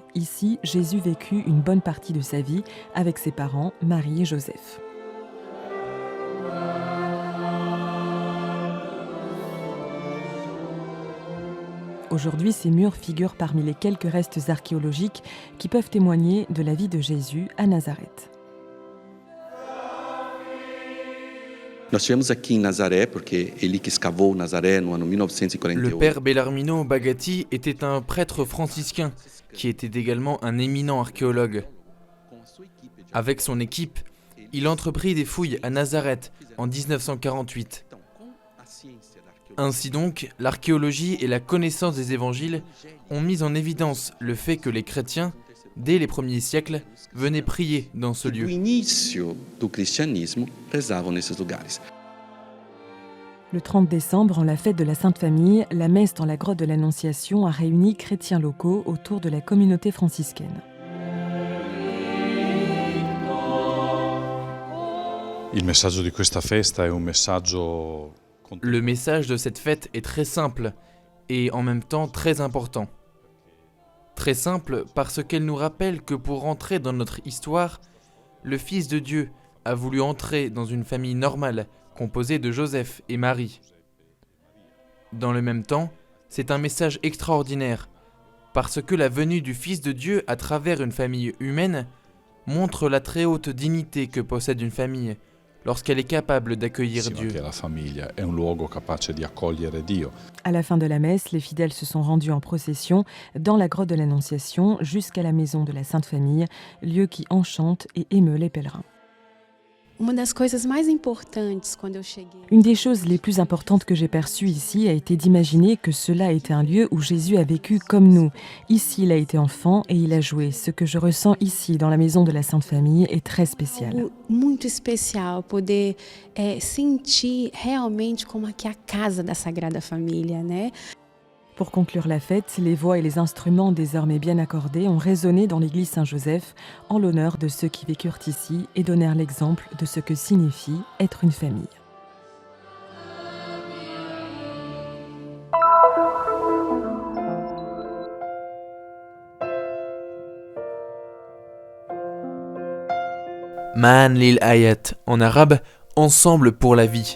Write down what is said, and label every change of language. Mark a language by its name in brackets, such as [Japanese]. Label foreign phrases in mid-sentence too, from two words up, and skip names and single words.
[French] Ici, Jésus vécut une bonne partie de sa vie avec ses parents, Marie et Joseph. Aujourd'hui, ces murs figurent parmi les quelques restes archéologiques qui peuvent témoigner de la vie de Jésus à Nazareth. [Portuguese] Nós tivemos aqui em Nazaré, porque ele que escavou Nazaré no ano 1948. [French] Le père Bellarmino Bagatti était un prêtre franciscain qui était également un éminent archéologue. Avec son équipe, il entreprit des fouilles à Nazareth en 1948. Ainsi donc, l'archéologie et la connaissance des évangiles ont mis en évidence le fait que les chrétiens, dès les premiers siècles, venaient prier dans ce lieu. [Portuguese] Do início do cristianismo rezavam nesses lugares. [French] Le 30 décembre, en la fête de la Sainte Famille, la messe dans la grotte de l'Annonciation a réuni chrétiens locaux autour de la communauté franciscaine. [Italian] Il messaggio di questa festa è un messaggio. [French] Le message de cette fête est très simple et en même temps très important. Très simple parce qu'elle nous rappelle que pour entrer dans notre histoire, le Fils de Dieu a voulu entrer dans une famille normale composée de Joseph et Marie. Dans le même temps, c'est un message extraordinaire, parce que la venue du Fils de Dieu à travers une famille humaine montre la très haute dignité que possède une famille lorsqu'elle est capable d'accueillir Dieu. [Italian] Che la famiglia è un luogo capace di accogliere Dio. [French] À la fin de la messe, les fidèles se sont rendus en procession dans la grotte de l'Annonciation jusqu'à la maison de la Sainte Famille, lieu qui enchante et émeut les pèlerins. [Portuguese] Uma das coisas mais importantes quando eu cheguei. [French] Une des choses les plus importantes que j'ai perçues ici a été d'imaginer que cela était un lieu où Jésus a vécu comme nous. Ici, il a été enfant et il a joué. Ce que je ressens ici, dans la maison de la Sainte Famille, est très spécial. [Portuguese] Algo muito especial poder sentir realmente como aqui é a casa da Sagrada Família, né? [French] Pour conclure la fête, les voix et les instruments désormais bien accordés ont résonné dans l'église Saint-Joseph en l'honneur de ceux qui vécurent ici et donnèrent l'exemple de ce que signifie être une famille. Ma'an lil Hayat, en arabe, ensemble pour la vie.